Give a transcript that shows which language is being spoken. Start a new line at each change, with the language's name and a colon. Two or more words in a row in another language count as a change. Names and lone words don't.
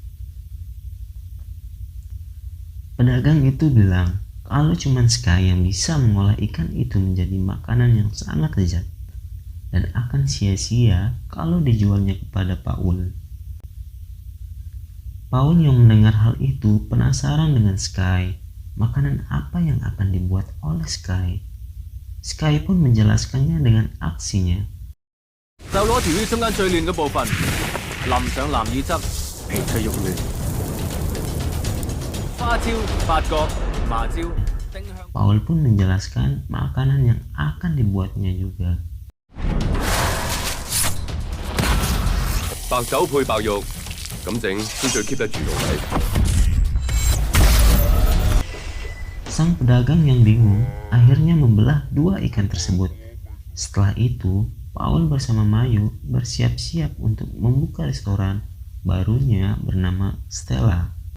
Indonesian: Pedagang itu bilang kalau cuma Sky yang bisa mengolah ikan itu menjadi makanan yang sangat lezat dan akan sia-sia kalau dijualnya kepada Paul. Paul yang mendengar hal itu penasaran dengan Sky, makanan apa yang akan dibuat oleh Sky. Sky pun menjelaskannya dengan aksinya.
Cantonese: 就攞條魚中間最嫩嘅部分，淋上南乳汁，皮脆肉嫩，花椒、八角、麻椒、丁香。
Indonesian: Paul pun menjelaskan makanan yang akan dibuatnya juga.
Cantonese: 白酒配白肉，咁整先最 keep 得住到底。
Indonesian: Sang pedagang yang bingung akhirnya membelah dua ikan tersebut. Setelah itu, Paul bersama Mayu bersiap-siap untuk membuka restoran barunya bernama Stella.